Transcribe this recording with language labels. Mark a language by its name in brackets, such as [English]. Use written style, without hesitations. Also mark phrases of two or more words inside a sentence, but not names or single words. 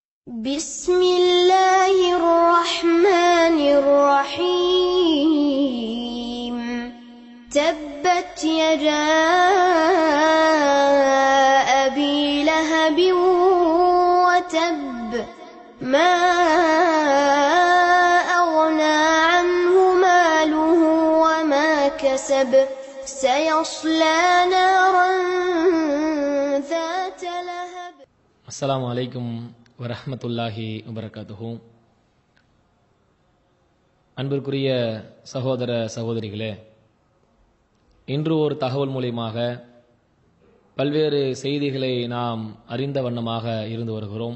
[Arabic] بسم الله الرحمن الرحيم تبت يدا أبي لهب وتب ما أغنى عنه ماله وما كسب سيصلى نارا ذات لهب. السلام عليكم ورحمة الله وبركاته. [Tamil] அன்பிற்குரிய சகோதர சகோதரிகளே, இன்று ஒரு தகவல் மூலமாக பல்வேறு செய்திகளை நாம் அறிந்த வண்ணமாக இருந்து வருகிறோம்.